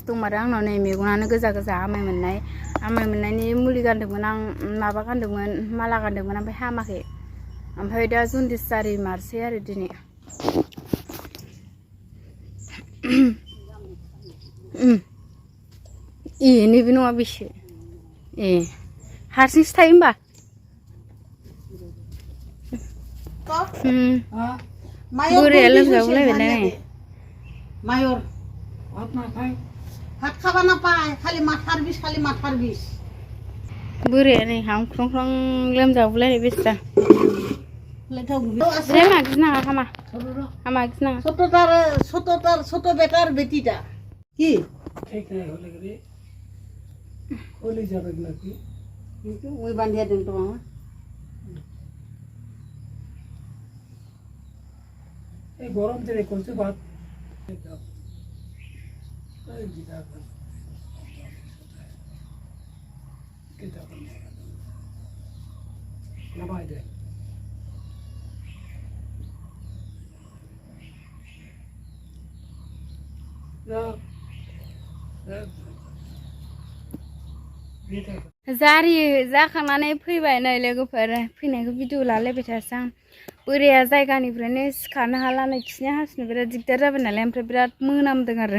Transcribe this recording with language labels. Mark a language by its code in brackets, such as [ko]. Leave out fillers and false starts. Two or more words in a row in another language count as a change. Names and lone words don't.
[brx] दंमारो आंनाव नै मेगनानो गोजा गोजा आमाय मोननायनि मुलि गानदोंमोन आं माबा गानदोंमोन माला गानदोंमोन ओमफ्राय हामाखै ओमफ्राय दा जनदिस जारि मारसै आरो दिनै ए नैबे नङा बेसो ए हारसिंसो थायो होमबा बोराया लोमजागुलायबाय ना मायर भात खाबा नापाय खालि माथार बिस बोराया नै हांख्रंख्रं लोमजागुलायनाय बेस्रा [bn] ছোট বেটার বেটিটা কি ওই বান্ধিয়া দিন তো মামা এই গরম দিনে করছে ভাত নামাই দে [brx] जारि जाखांनानै फैबाय नै लोगोफोर फैनायखौ भिडिअ लालायबाय थासै आं बोराया जायगानिफ्रायनो सिखारनो हाला नै खिनो हासुनो बिराद दिगदार जाबाय नालाय ओमफ्राय बिराद मोनामदों आरो